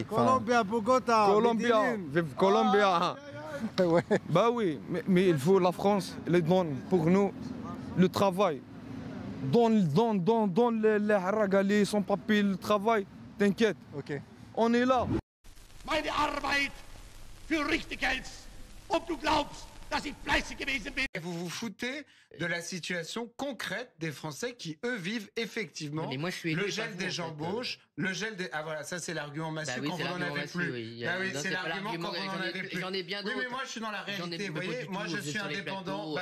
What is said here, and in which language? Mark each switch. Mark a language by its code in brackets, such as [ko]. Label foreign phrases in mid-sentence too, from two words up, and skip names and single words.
[fr] Enfin, Colombia, Bogota. Colombia, vive Colombia. ouais. Bah oui, mais il faut la France, les donne pour nous le travail. Donne les haragali, sans papier, le travail, t'inquiète. Ok. On est là. [de] Meine Arbeit für richtig hältst. Ob du glaubst, dass ich fleißig gewesen bin. [fr] Vous vous foutez de la situation concrète des Français qui, eux, vivent effectivement mais moi, je suis élu, le gel pas des vous, en fait. embauches, le gel des... Ah voilà, ça c'est l'argument massif Bah oui, quand c'est vous n'en l'argument avez massif, plus. oui. Bah oui, Non, c'est c'est pas l'argument quand l'argument, vous n'en avez plus. j'en ai bien Oui, mais d'autres. moi je suis dans la J'en ai réalité, vous pas voyez, du moi tout, je vous êtes suis sur les indépendant. plateaux,